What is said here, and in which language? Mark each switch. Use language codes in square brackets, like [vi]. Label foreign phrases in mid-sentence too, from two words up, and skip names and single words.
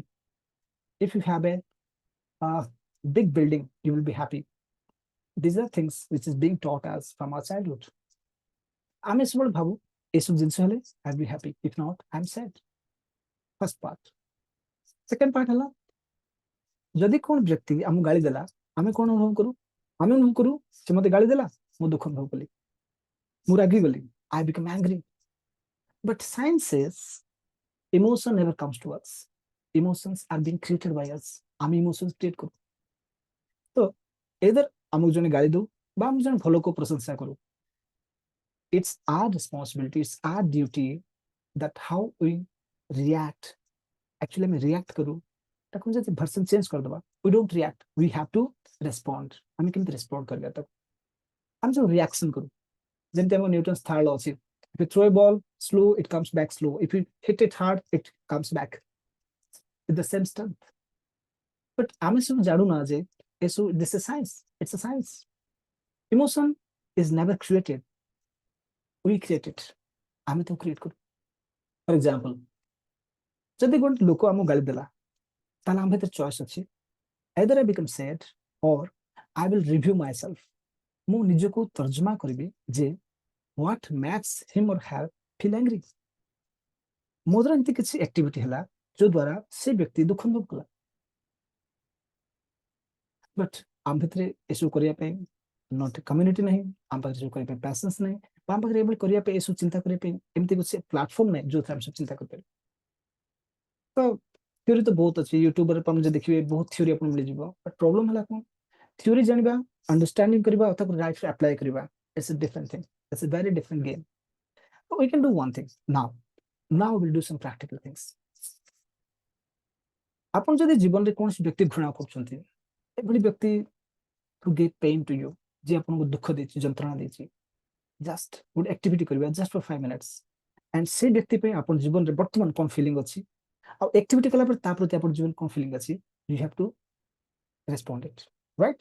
[en] if you have a big building, you will be happy। these are things which is being taught us from our childhood। [or] ଆମେ ସବୁବେଳେ ଭାବୁ ଏସବୁ ଜିନିଷ ହେଲେ [en] I will be happy, if not I'm sad। first part। second part [or] ହେଲା, ଯଦି କ'ଣ ବ୍ୟକ୍ତି ଆମକୁ ଗାଳି ଦେଲା, ଆମେ କ'ଣ ଅନୁଭବ କରୁ? ଆମେ ଅନୁଭବ କରୁ ସେ ମତେ ଗାଳି ଦେଲା, ମୁଁ ଦୁଃଖ ଅନୁଭବ କଲି, ମୁଁ ରାଗିଗଲି, [en] I become angry। but science says emotion never comes to us। emotions are being created by us। [or] ଆମେ [en] emotions create [or] କରୁ। ତ either ଆମକୁ ଜଣେ ଗାଳି ଦଉ ବା ଆମକୁ ଜଣେ ଭଲ କୋ ପ୍ରଶଂସା କରୁ, [en] it's our responsibility, it's our duty that how we react। actually ଆମେ react [or] କରୁ, ତାକୁ ଯଦି [en] version change କରିଦେବା, we don't react, we have to respond। [or] ଆମେ କେମିତି respond କରିବା ତାକୁ? ଆମେ ସବୁ reaction କରୁ, ଯେମିତି ଆମ [en] Newton's third law [or] ଅଛି, [en] if you throw a ball slow, it comes back slow। if you hit it hard, it comes back with the same strength। [or] but ଆମେ ସବୁ ଜାଣୁନା ଯେ ଏସବୁ, [en] this is science, it's a science। emotion is never created, we create it. [or] ଆମେ ତାକୁ କ୍ରିଏଟ କରୁ। [en] for example, [or] ଯଦି ଗୋଟେ ଲୋକ ଆମକୁ ଗାଳି ଦେଲା, ତାହେଲେ ଆମ ଭିତରେ ଚଏସ୍ ଅଛି, [en] either I become sad or I will review myself। [or] ମୁଁ ନିଜକୁ ତର୍ଜମା କରିବି ଯେ [en] what makes him or her feel angry। [or] ମୋ ଦ୍ୱାରା ଏମିତି କିଛି ଆକ୍ଟିଭିଟି ହେଲା ଯୋ ଦ୍ୱାରା ସେ ବ୍ୟକ୍ତି ଦୁଃଖ ଅନୁଭବ କଲା, ବଟ୍ ଆମ ଭିତରେ ଏସବୁ କରିବା ପାଇଁ [en] not community [or] ନାହିଁ, ଆମ ପାଖରେ ଏସବୁ କରିବା ପାଇଁ ପ୍ୟାସନ୍ସ ନାହିଁ, ବା ଆମ ପାଖରେ ଏଭଳି କରିବା ପାଇଁ ଏସବୁ ଚିନ୍ତା କରିବା ପାଇଁ ଏମିତି କିଛି ପ୍ଲାଟଫର୍ମ ନାହିଁ ଯୋଉଥିରେ ଆମେ ସବୁ ଚିନ୍ତା କରିପାରିବା। ତ থিওরি ତ ବହୁତ ଅଛି, ୟୁଟ୍ୟୁବରେ ଆପଣ ଯଦି ଦେଖିବେ ବହୁତ ଥିଓରି ଆପଣଙ୍କୁ ମିଳିଯିବ, [en] but problem [or] ହେଲା କଣ, ଥିଓରି ଜାଣିବା, ଅଣ୍ଡରଷ୍ଟାଣ୍ଡିଂ କରିବା, ତାକୁ ଲାଇଫରେ ଆପ୍ଲାଏ କରିବା, [en] It's a different thing, it's a very different game. So we can do one thing now we'll do some practical things। [or] ଆପଣ ଯଦି ଜୀବନରେ କୌଣସି ବ୍ୟକ୍ତି ଘୃଣା କରୁଛନ୍ତି, ଏଭଳି ବ୍ୟକ୍ତି [en] who gave pain to you, [or] ଯେ ଆପଣଙ୍କୁ ଦୁଃଖ ଦେଇଛି, ଯନ୍ତ୍ରଣା ଦେଇଛି, ଜଷ୍ଟ ଗୋଟେ ଆକ୍ଟିଭିଟି କରିବା [en] just for 5 minutes, [or] ଆଣ୍ଡ ସେ ବ୍ୟକ୍ତି ପାଇଁ ଆପଣ ଜୀବନରେ ବର୍ତ୍ତମାନ କଣ ଫିଲିଂ ଅଛି, ଆଉ ଆକ୍ଟିଭିଟି କଲା ପରେ ତା ପ୍ରତି ଆପଣ ଜୀବନ କଣ ଫିଲିଂ ଅଛି, [en] you have to respond it, right?